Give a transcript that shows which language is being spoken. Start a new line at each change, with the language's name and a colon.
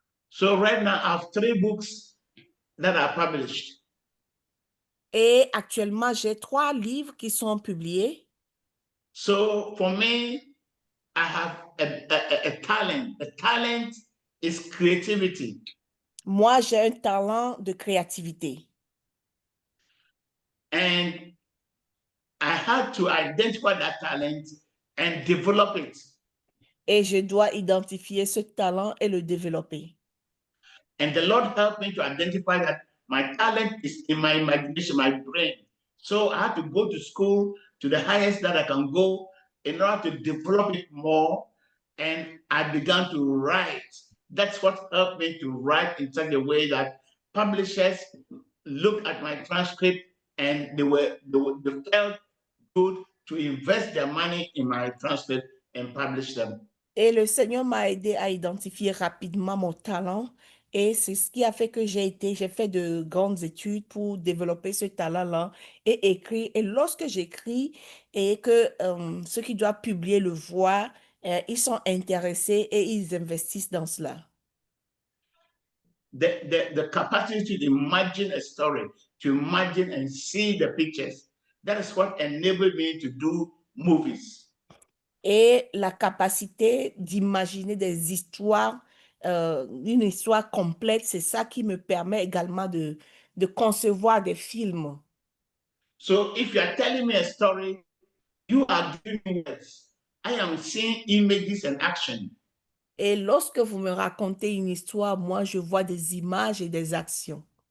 English: So right now I have 3 books that are published.
French: Et actuellement, j'ai 3 livres qui sont publiés.
English: So for me, I have a talent. A talent is creativity.
French: Moi, j'ai un talent de créativité.
English: And I had to identify that talent and develop it.
French: Et je dois identifier ce talent et le développer.
English: And the Lord helped me to identify that my talent is in my imagination, my brain. So I had to go to school to the highest that I can go in order to develop it more. And I began to write. That's what helped me to write in such a way that publishers looked at my transcript and they felt good to invest their money in my transcript and publish them.
French: Et le Seigneur m'a aidé à identifier rapidement mon talent. Et c'est ce qui a fait que j'ai fait de grandes études pour développer ce talent-là et écrire. Et lorsque j'écris et que ceux qui doivent publier le voient, ils sont intéressés et ils investissent dans cela.
English: The capacity to imagine a story, to imagine and see the pictures, that is what enabled me to do movies.
French: Et la capacité d'imaginer des histoires, une histoire complète, c'est ça qui me permet également de concevoir des films.
English: So if you are telling me a story, you are giving me words. I am seeing images and action.
French: Et lorsque vous me racontez une histoire, moi, je vois des images et des actions.